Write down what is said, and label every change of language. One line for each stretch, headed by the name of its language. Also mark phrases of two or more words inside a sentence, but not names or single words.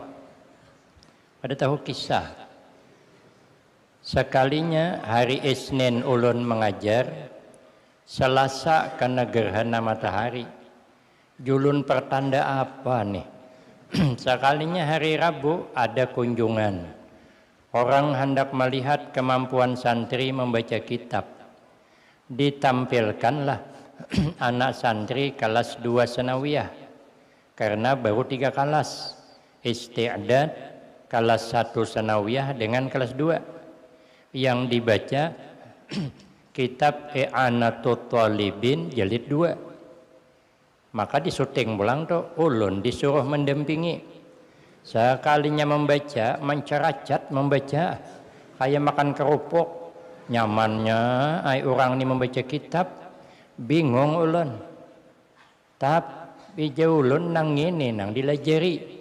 Banjar: Ada tahu kisah. Sekalinya hari Isnin ulun mengajar, Selasa kena gerhana matahari. Julun pertanda apa nih? Sekalinya hari Rabu ada kunjungan. Orang hendak melihat kemampuan santri membaca kitab. Ditampilkanlah anak santri kelas 2 sanawiyah. Karena baru 3 kelas. Isti'dad kelas 1 sanawiyah dengan kelas 2. Yang dibaca kitab I'anatut Talibin jilid 2. Maka disuting pulang tuh, ulun disuruh mendampingi. Sekalinya membaca, menceracat membaca, kayak makan kerupuk. Nyamannya ay orang ini membaca kitab, bingung ulun. Tapi ulun nang ini nang dilajari.